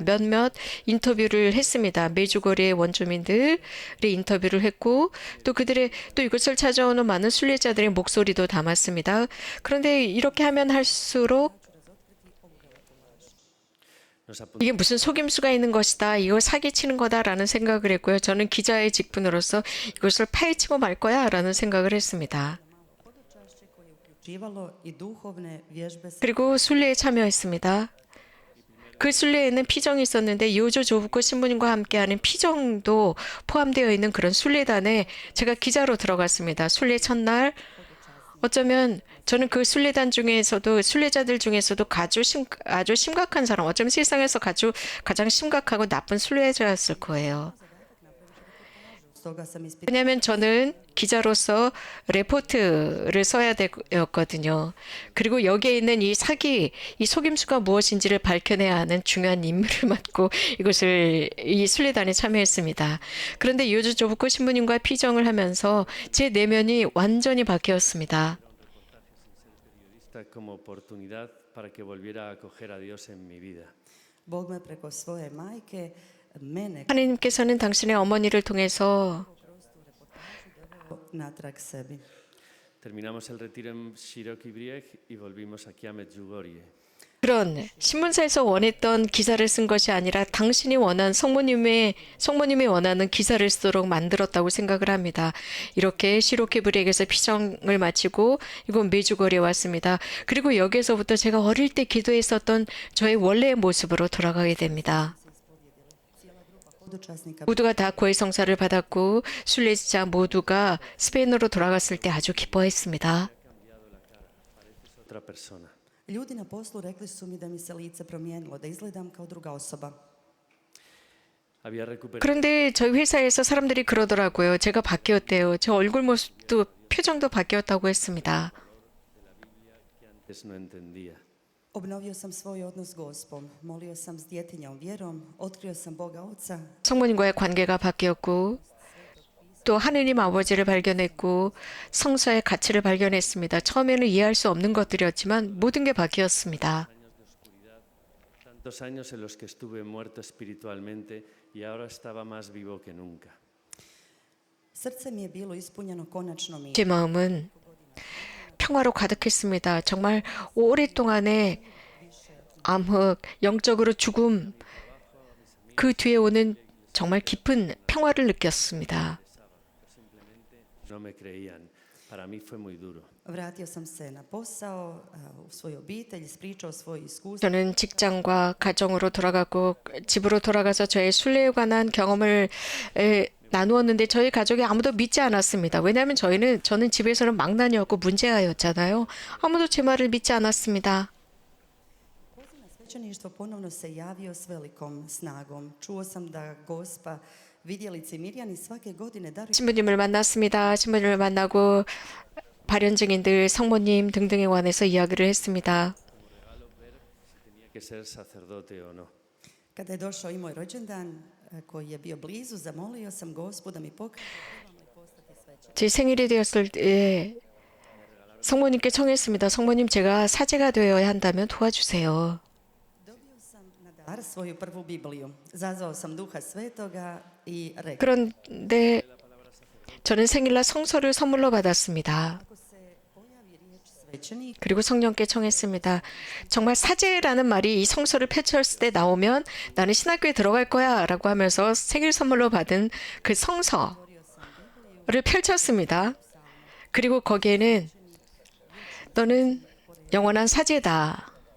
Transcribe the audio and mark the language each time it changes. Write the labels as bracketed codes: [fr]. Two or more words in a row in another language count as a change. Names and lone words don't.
[ko] 몇몇 인터뷰를 했습니다. 메주거리의 원주민들의 인터뷰를 했고 또 그들의 또 이곳을 찾아오는 많은 순례자들의 목소리도 담았습니다. 그런데 이렇게 하면 할수록 Nos 이게 무슨 속임수가 있는 것이다. 이거 사기치는 거다라는 생각을 했고요. 저는 기자의 직분으로서 이것을 파헤치고 말 거야라는 생각을 했습니다. [hr] Uživalo i duhovne vježbe [ko] 그리고 순례에 참여했습니다. 그 순례에는 피정이 있었는데 요조 조부코 신부님과 함께하는 피정도 포함되어 있는 그런 순례단에 제가 기자로 들어갔습니다. 순례 첫날 어쩌면 저는 그 순례단 중에서도 순례자들 중에서도 아주 심각한 사람, 어쩌면 세상에서 가장 심각하고 나쁜 순례자였을 거예요. [hr] Stoga sam ispitala [ko] 왜냐하면 저는 기자로서 레포트를 써야 되었거든요. 그리고 여기에 있는 이 사기, 이 속임수가 무엇인지를 밝혀내야 하는 중요한 임무를 맡고 이 순례단에 참여했습니다. 그런데 요주 조부코 신부님과 피정을 하면서 제 내면이 완전히 바뀌었습니다. [es] como oportunidad para que volviera a acoger a Dios en mi vida. [hr] Bog me preko svoje majke mene [ko] 하나님께서는 당신의 어머니를 통해서 [hr] natrag sebi. [es] Terminamos el retiro en Široki Brijeg y volvimos aquí a Medjugorje. [ko] 그런 신문사에서 원했던 기사를 쓴 것이 아니라 당신이 원한 성모님이 원하는 기사를 쓰도록 만들었다고 생각을 합니다. 이렇게 시로케브리에게서 피정을 마치고 이곳 메주거리에 왔습니다. 그리고 여기에서부터 제가 어릴 때 기도했었던 저의 원래의 모습으로 돌아가게 됩니다. Podučasnika 모두가 다 고해 성사를 받았고 순례자 모두가 스페인으로 돌아갔을 때 아주 기뻐했습니다. [es] Otra persona. [hr] Ljudi na poslu rekli su mi da mi se lice promijenilo, da izgledam kao druga osoba. [es] Había recuperado [ko] 그런데 저희 회사에서 사람들이 그러더라고요. 제가 바뀌었대요. 제 얼굴 모습도 표정도 바뀌었다고 했습니다. [es] que antes no entendía. [hr] Obnovio sam svoj odnos s Gospom, molio sam s djetinjom vjerom, otkrio sam Boga Oca, [ko] 성모님과의 관계가 바뀌었고 또 하느님 아버지를 발견했고 성서의 가치를 발견했습니다. 처음에는 이해할 수 없는 것들이었지만 모든 게 바뀌었습니다. [es] Tantos años en los que estuve muerto espiritualmente y ahora estaba más vivo que nunca. [hr] srce mi je bilo ispunjeno konačno mir. [ko] 제 마음은 평화로 가득했습니다. 정말 오랫동안의 암흑, 영적으로 죽음, 그 뒤에 오는 정말 깊은 평화를 느꼈습니다. [es] No me creían. Para mí fue muy duro. [hr] Vratio sam se na posao, u svoju obitelj, ispričao svoje iskustvo. [ko] 저는 직장과 가정으로 돌아가고 집으로 돌아가서 저의 순례에 관한 경험을 나누었는데 저희 가족이 아무도 믿지 않았습니다. 왜냐하면 저는 집에서는 망나니였고 문제아였잖아요. 아무도 제 말을 믿지 않았습니다. [hr] Poziv na svećeništvo ponovno se javio s velikom snagom. Čuo sam da Gospa vidjelici Mirjani svake godine daruju [ko] 신부님을 만났습니다. 신부님을 만나고 발현 증인들, 성모님 등등에 관해서 이야기를 했습니다. [es] Tenía que ser sacerdote o no. [hr] Kada je došao i moj rođendan, koji je bio blizu, zamolio sam Gospu da mi pokaže trebam li postati svećenik. [ko] 제 생일이 되었을 때 성모님께 청했습니다. 성모님, 제가 사제가 되어야 한다면 도와주세요. [hr] Dobio sam na dar svoju prvu Bibliju. Zazvao sam Duha Svetoga i rekao, [ko] 그런데 저는 생일날 성서를 선물로 받았습니다. [hr] ako se pojavi riječ svećenik, [ko] 그리고 성령께 청했습니다. 정말 사제라는 말이 이 성서를 펼쳤을 때 나오면 나는 신학교에 들어갈 거야 라고 하면서 생일 선물로 받은 그 성서를 펼쳤습니다. 그리고 거기에는 너는 영원한 사제다.